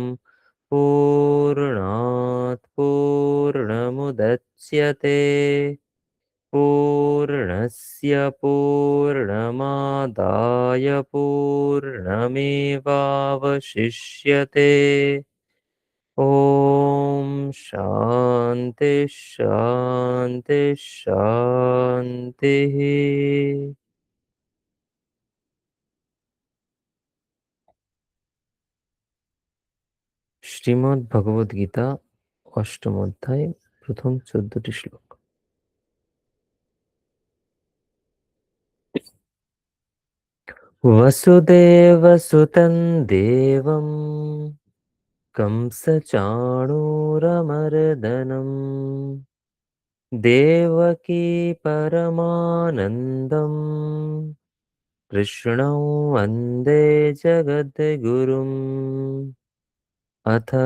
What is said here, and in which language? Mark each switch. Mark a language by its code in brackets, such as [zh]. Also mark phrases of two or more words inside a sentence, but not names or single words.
[sa] पूर्णात् पूर्णमुदच्यते पूर्णस्य पूर्णमादाय पूर्णमेवावशिष्यते ॐ शान्ति शान्ति शान्तिः [bn] শ্রীমদ্ ভগবদ গীতা অষ্টম অধ্যায় প্রথম 14টি শ্লোক। [sa] वसुदेवसुतं देवं कंसचाणूरमर्दनम् देवकी परमानन्दम् कृष्णं वन्दे जगद्गुरुम् अथ